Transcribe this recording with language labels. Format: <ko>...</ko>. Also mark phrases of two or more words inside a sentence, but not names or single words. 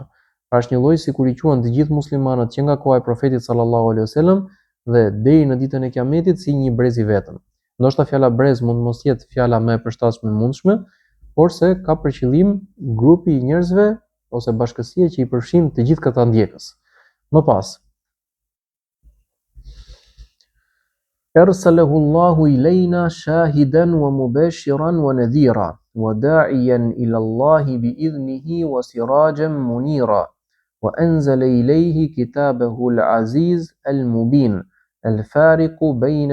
<sq>Pra është një lloj sikur i quhen të gjithë muslimanët që nga koha e profetit</sq> <ar>صلى الله عليه وسلم</ar> <sq>dhe deri në ditën e Kiametit si një brez i vetëm. Ndoshta fjala brez mund mos jetë fjala më e përshtatshme e mundshme, por se ka për qëllim grupi i njerëzve ose bashkësia që i përfshin të gjithë këta ndjekës. Më pas,</sq> <ar>أرسله الله إلينا شاهدا ومبشرا ونذيرا وداعيا إلى الله بإذنه وسراجا منيرا وأنزل إليه كتابه العزيز المبين الفارق بين</ar>